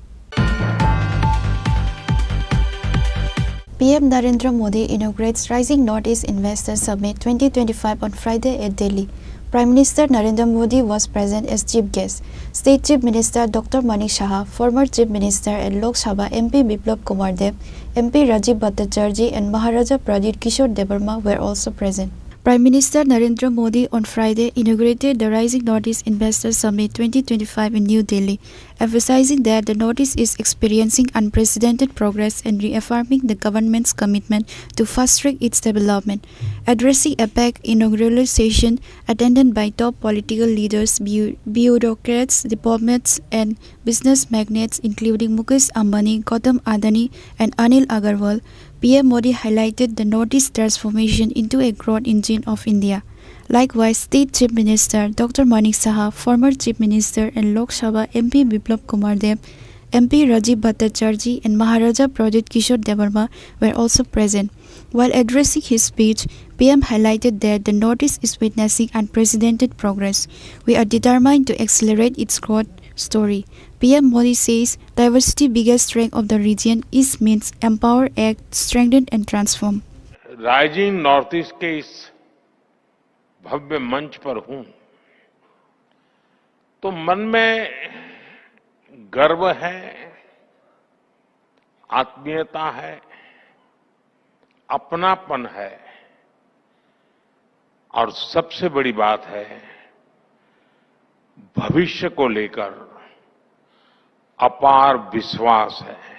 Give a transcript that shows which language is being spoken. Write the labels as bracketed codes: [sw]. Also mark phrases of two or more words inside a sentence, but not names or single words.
[en] PM Narendra Modi inaugurates Rising Northeast Investor Summit 2025 on Friday at Delhi. Prime Minister Narendra Modi was present as chief guest. State Chief Minister Dr. Manik Saha, former Chief Minister and Lok Sabha MP Biplab Kumar Dev, MP Rajiv Bhattacharjee and Maharaja Pradip Kishore Devarma were also present. Prime Minister Narendra Modi on Friday inaugurated the Rising Northeast Investor Summit 2025 in New Delhi, emphasizing that the Northeast is experiencing unprecedented progress and reaffirming the government's commitment to fast-track its development. Addressing APEC inaugural session attended by top political leaders, bureaucrats, diplomats and business magnates including Mukesh Ambani, Gautam Adani and Anil Agarwal, PM Modi highlighted the Northeast transformation into a growth engine of India. Likewise, State Chief Minister Dr. Manik Saha, former Chief Minister and Lok Sabha MP Biplab Kumar Dev, MP Rajiv Bhattacharjee and Maharaja Pradip Kishore Devarma were also present. While addressing his speech, PM highlighted that the Northeast is witnessing unprecedented progress. We are determined to accelerate its growth story. PM Modi says diversity biggest strength of the region is means empower, act, strengthen and transform. [hi] राइजिंग नॉर्थ ईस्ट के इस भव्य मंच पर हूं तो मन में गर्व है, आत्मीयता है, अपनापन है और सबसे बड़ी बात है भविष्य को लेकर अपार विश्वास है।